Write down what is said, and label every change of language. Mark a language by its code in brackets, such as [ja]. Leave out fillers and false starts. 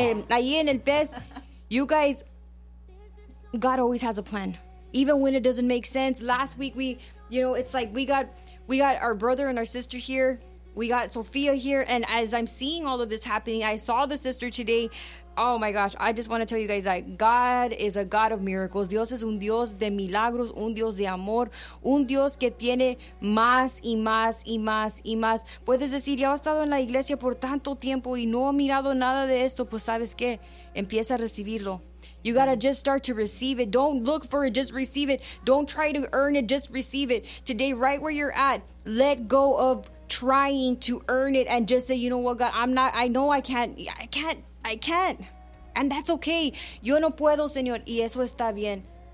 [es] Ahí en el pez, [en] you guys, God always has a plan, even when it doesn't make sense. Last week, we, you know, it's like we got our brother and our sister here. We got Sophia here, and as I'm seeing all of this happening, I saw the sister today. Oh my gosh, I just want to tell you guys that God is a God of miracles. [es] Dios es un Dios de milagros, un Dios de amor, un Dios que tiene más y más y más y más. Puedes decir, ya he estado en la iglesia por tanto tiempo y no he mirado nada de esto, pues sabes qué, empieza a recibirlo. [en] You got to just start to receive it. Don't look for it. Just receive it. Don't try to earn it. Just receive it. Today, right where you're at, let go of trying to earn it and just say, you know what, God, I'm not, I know I can't. And that's okay. [es] Yo no puedo, Señor. Y eso está bien.